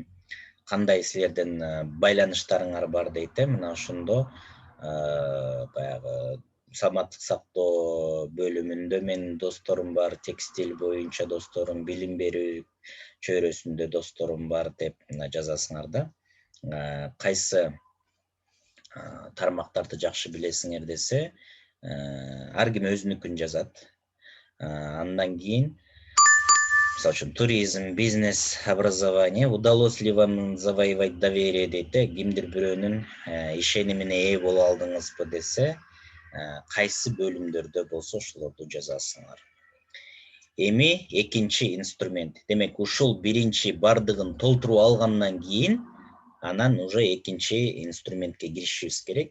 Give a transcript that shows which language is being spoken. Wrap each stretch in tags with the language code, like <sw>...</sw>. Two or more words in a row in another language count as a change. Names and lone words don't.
<ky>Кандай силердин байланыштарыңар бар дейт, мына ошондо баягы саламаттык сактоо бөлүмүндө менин досторум бар, текстиль боюнча досторум, билим берүү чөйрөсүндө досторум бар деп жазасыңар да. Кайсы тармактарды жакшы билесиңер десе, ар ким өзүнүкүн жазат. Андан кийин, мисалы үчүн, туризм, бизнес, образование.</ky> <ru>Удалось ли вам завоевать доверие</ru> <ky>дейт, кимдир бирөөнүн ишенимине ээ боло алдыңызбы десе, кайсы бөлүмдөрдө болсо ошолорду жазасыңар. Эми экинчи инструмент. Демек, ушул биринчи бардыгын толтуруп алгандан кийин, анан уже экинчи инструментке киришибиз керек.</ky>